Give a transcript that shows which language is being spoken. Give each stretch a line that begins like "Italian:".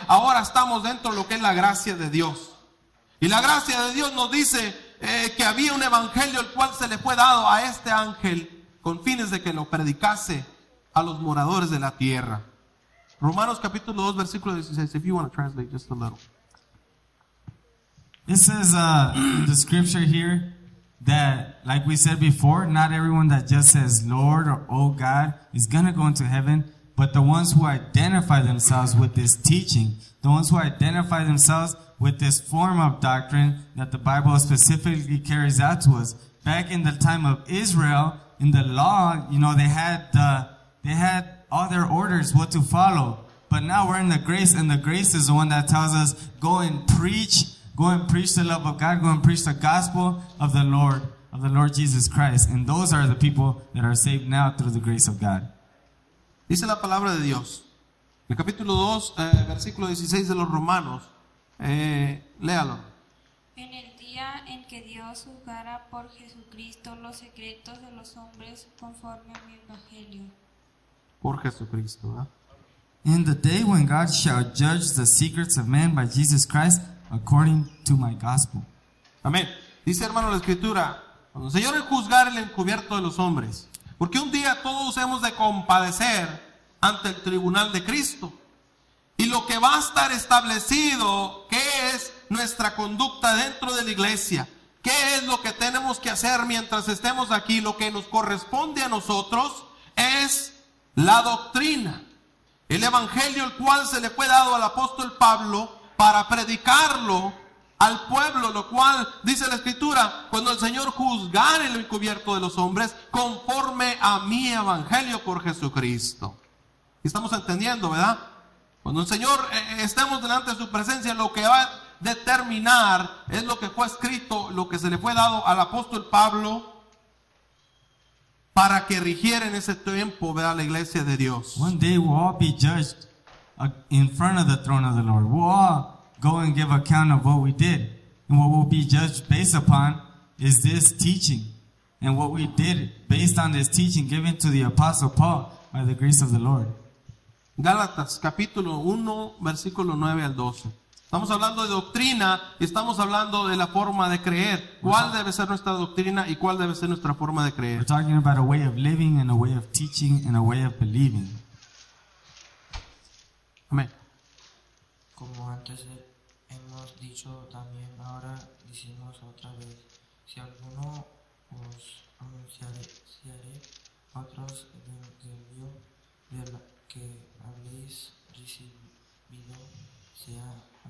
Spanish: Ahora estamos dentro de lo que es la gracia de Dios. Y la gracia de Dios nos dice que había un evangelio el cual se le fue dado a este ángel con fines de que lo predicase a los moradores de la tierra. Romanos capítulo 2, versículo 16.
English: If you want to translate just a little. It says in the scripture here that, like we said before, not everyone that just says Lord or Oh God is going to go into heaven, but the ones who identify themselves with this teaching, the ones who identify themselves with this form of doctrine that the Bible specifically carries out to us. Back in the time of Israel, in the law, you know, they had all their orders what to follow. But now we're in the grace, and the grace is the one that tells us, go and preach the love of God, go and preach the gospel of the Lord Jesus Christ. And those are the people that are saved now through the grace of God.
Spanish: Dice la palabra de Dios. El capítulo 2, versículo 16 de los Romanos. Léalo. En el día en que Dios juzgara por Jesucristo los secretos de los hombres conforme a mi evangelio. Por Jesucristo, ¿verdad?
English: In the day when God shall judge the secrets of men by Jesus Christ according to my gospel.
Spanish: Amén. Dice, hermano, la Escritura, cuando el Señor juzgar el encubierto de los hombres, porque un día todos hemos de compadecer ante el tribunal de Cristo. Y lo que va a estar establecido, ¿qué es nuestra conducta dentro de la iglesia? ¿Qué es lo que tenemos que hacer mientras estemos aquí? Lo que nos corresponde a nosotros es la doctrina, el evangelio, el cual se le fue dado al apóstol Pablo para predicarlo al pueblo, lo cual dice la Escritura, cuando el Señor juzgare el encubierto de los hombres conforme a mi evangelio por Jesucristo. Estamos entendiendo, ¿verdad? Cuando el Señor estemos delante de su presencia, lo que va a determinar es lo que fue escrito, lo que se le fue dado al apóstol Pablo para que rigiera en ese tiempo, ¿verdad?, la iglesia de Dios.
English: One day we'll all be judged in front of the throne of the Lord. We'll all go and give account of what we did. And what we'll be judged based upon is this teaching. And what we did based on this teaching given to the Apostle Paul by the grace of the Lord.
Spanish: Gálatas capítulo 1, versículo 9 al 12. Estamos hablando de doctrina y estamos hablando de la forma de creer. ¿Cuál debe ser nuestra doctrina y cuál debe ser nuestra forma de
English: We're
Spanish: creer?
English: talking about a way of living and a way of teaching and a way of believing.
Spanish: Amén. Como antes hemos dicho también, ahora decimos otra vez, si alguno os anunciare otros evangelio de la que habéis recibido, sea